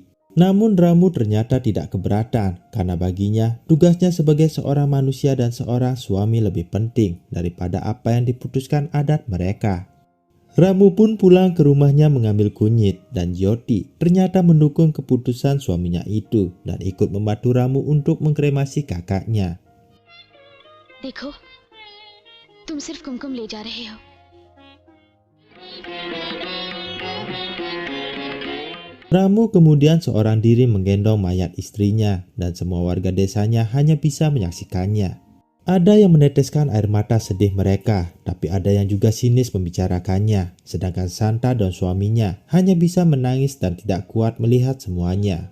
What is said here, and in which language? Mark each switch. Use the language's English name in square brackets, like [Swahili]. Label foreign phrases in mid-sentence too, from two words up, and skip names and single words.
[Indonesian] Namun Ramu ternyata tidak keberatan karena baginya tugasnya sebagai seorang manusia dan seorang suami lebih penting daripada apa yang diputuskan adat mereka. Ramu pun pulang ke rumahnya mengambil kunyit, dan Jyoti ternyata mendukung keputusan suaminya itu dan ikut membantu Ramu untuk mengkremasi kakaknya. [Hindi] देखो तुम सिर्फ कुमकुम ले जा रहे हो [Indonesian] Ramu kemudian seorang diri menggendong mayat istrinya dan semua warga desanya hanya bisa menyaksikannya. Ada yang meneteskan air mata sedih mereka, tapi ada yang juga sinis membicarakannya, sedangkan Santa dan suaminya hanya bisa menangis dan tidak kuat melihat semuanya.